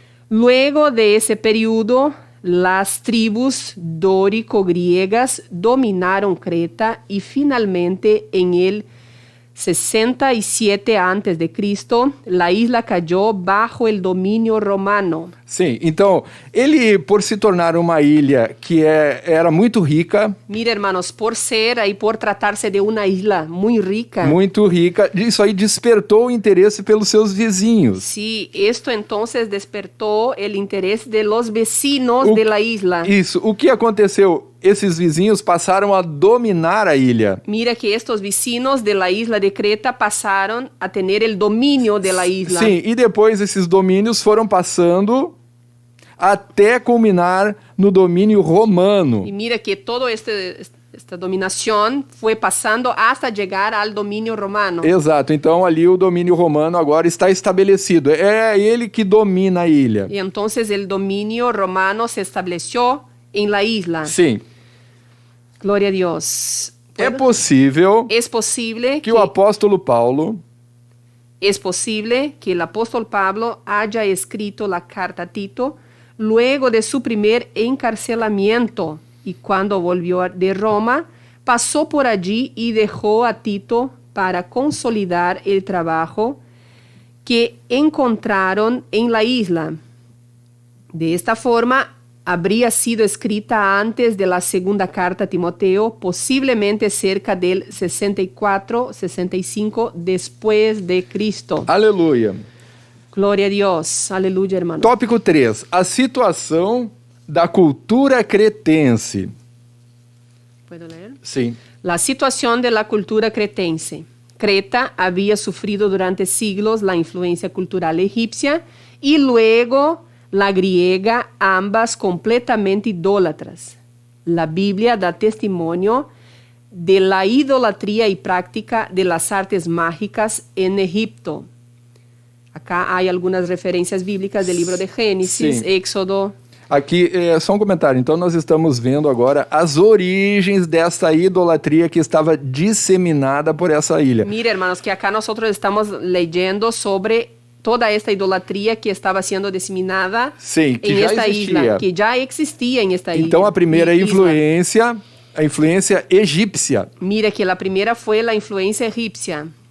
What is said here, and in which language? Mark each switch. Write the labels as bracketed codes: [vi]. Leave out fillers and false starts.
[es] Luego de ese periodo, las tribus dórico-griegas dominaron Creta y finalmente en el 67 a.C., la isla cayó bajo el dominio romano. [pt] Sim, então, ele, por se tornar uma ilha que era muito rica, [es] Mira, hermanos, por ser y por tratarse de una isla muy rica, [pt] isso aí despertou o interesse pelos seus vizinhos. [es] sí, esto entonces despertó el interés de los vecinos de la isla. [pt] Isso, o que aconteceu? Esses vizinhos passaram a dominar a ilha. [es] Mira que estos vecinos de la isla de Creta pasaron a tener el dominio de la isla. [pt] Sim, e depois esses domínios foram passando até culminar no domínio romano. [es] Y mira que toda esta dominación fue pasando hasta llegar al dominio romano. [pt] Exato, então ali o domínio romano agora está estabelecido. É ele que domina a ilha. [es] Y entonces el dominio romano se estableció en la isla. [pt] Sim, [es] Gloria a Dios. [pt] é possível [es] Es posible [pt] que o apóstolo Paulo [es] Es posible que el apóstol Pablo haya escrito la carta a Tito luego de su primer encarcelamiento, y cuando volvió de Roma, pasó por allí y dejó a Tito para consolidar el trabajo que encontraron en la isla. De esta forma, habría sido escrita antes de la segunda carta a Timoteo, posiblemente cerca del 64-65 después de Cristo. [pt] Aleluia. Glória a Deus. Aleluia, hermano. Tópico 3. A situação da cultura cretense. [es] ¿Puedo leer? [pt] Sim. [es] La situación de la cultura cretense. Creta había sufrido durante siglos la influencia cultural egipcia y luego la griega, ambas completamente idólatras. La Biblia da testimonio de la idolatría y práctica de las artes mágicas en Egipto. Acá hay algunas referencias bíblicas del libro de Génesis, Sí. Éxodo. [pt] Aqui é só um comentário. Então nós estamos vendo agora as origens dessa idolatria que estava disseminada por essa ilha. [es] Mira, hermanos, que acá nosotros estamos leyendo sobre toda esta idolatría que estaba siendo diseminada [pt] Sim, que [es] en [pt] já [es] esta [pt] existia. [es] isla, que ya existía en esta [pt] Então [es] isla. [pt] a primeira [es] isla. [pt] influência, a influência egípcia. [es] Mira que la primera fue la influencia egipcia.